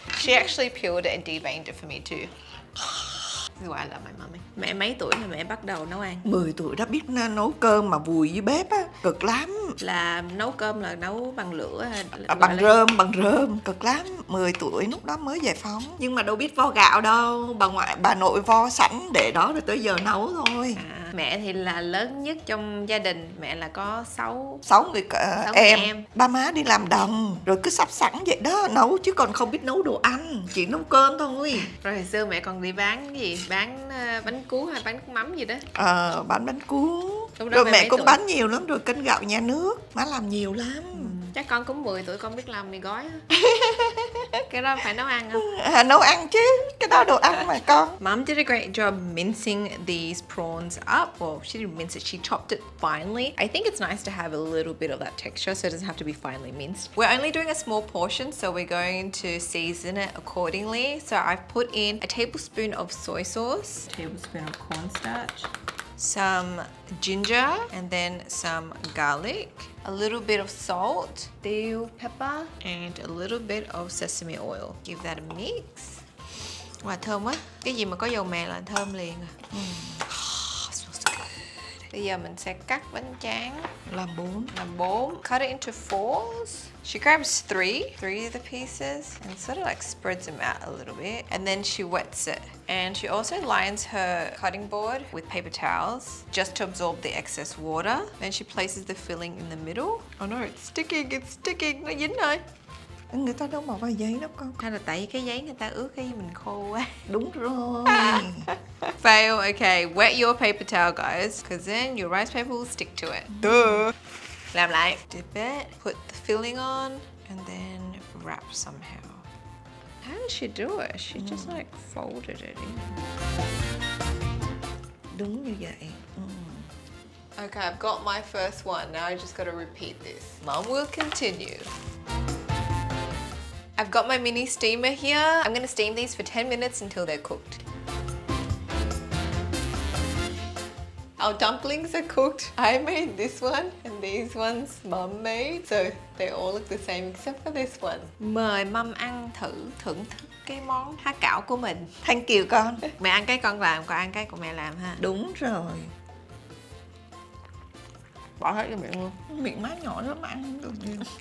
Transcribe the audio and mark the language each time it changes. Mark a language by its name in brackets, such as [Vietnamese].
[English] She actually peeled it and deveined it for me too. This is why I love my mommy. [Vietnamese] Mẹ mấy tuổi mà mẹ bắt đầu nấu ăn? 10 tuổi đã biết nấu cơm mà vùi dưới bếp á, cực lắm. Là nấu cơm là nấu bằng lửa hay là Bằng rơm, cực lắm. 10 tuổi lúc đó mới giải phóng. Nhưng mà đâu biết vo gạo đâu, bà nội vo sẵn để đó rồi tới giờ nấu thôi. Mẹ thì là lớn nhất trong gia đình, mẹ là có 6 người Sáu em. người em. Ba má đi làm đồng rồi cứ sắp sẵn vậy đó nấu chứ còn không biết nấu đồ ăn, chỉ nấu cơm thôi. Rồi hồi xưa mẹ còn đi bán cái gì? Bán bánh cuốn hay bánh mắm gì đó. Bán bánh cuốn. Lúc đó Rồi mẹ mẹ mấy cũng tuổi? bán nhiều lắm, rồi canh gạo nhà nước má làm nhiều lắm. Chắc con cũng 10 tuổi con biết làm mì gói á. Cái đó phải nấu ăn không? Nấu ăn chứ, cái đó đồ ăn mà con. [English] Mom did a great job mincing these prawns up. Well, she didn't mince it, she chopped it finely. I think it's nice to have a little bit of that texture so it doesn't have to be finely minced. We're only doing a small portion, so we're going to season it accordingly. So I've put in a tablespoon of soy sauce, a tablespoon of cornstarch, some ginger, and then some garlic, a little bit of salt, bell pepper, and a little bit of sesame oil. Give that a mix. Wow, [Vietnamese] thơm quá. Cái gì mà có dầu mè là thơm liền à. [English] Smells good. [Vietnamese] Bây giờ mình sẽ cắt bánh tráng Làm 4. làm 4. [English] Cut it into 4s. She grabs three of the pieces and sort of like spreads them out a little bit. And then she wets it. And she also lines her cutting board with paper towels just to absorb the excess water. Then she places the filling in the middle. Oh no, it's sticking, [Vietnamese] nó dính rồi. Người ta đâu mà vào giấy đâu con. Hay là tại cái giấy người ta ướt cái mình khô quá. Đúng rồi. [English] Fail. Okay, wet your paper towel, guys, because then your rice paper will stick to it. Duh. [Vietnamese] Làm lại. [English] Dip it, put the filling on, and then wrap somehow. How did she do it? She just like folded it in. [Vietnamese] Đúng như vậy. [English] Okay, I've got my first one. Now I just got to repeat this. Mom will continue. I've got my mini steamer here. I'm going to steam these for 10 minutes until they're cooked. Our dumplings are cooked. I made this one and these ones Mum made. So they all look the same except for this one. [Vietnamese] Mời Mum ăn thử thưởng thức cái món há cảo của mình. [English] Thank you con. [Vietnamese] Mẹ ăn cái con làm, con ăn cái của mẹ làm ha. Đúng rồi. Bỏ hết vô miệng luôn. Miệng má nhỏ lắm mà ăn không được nhiều.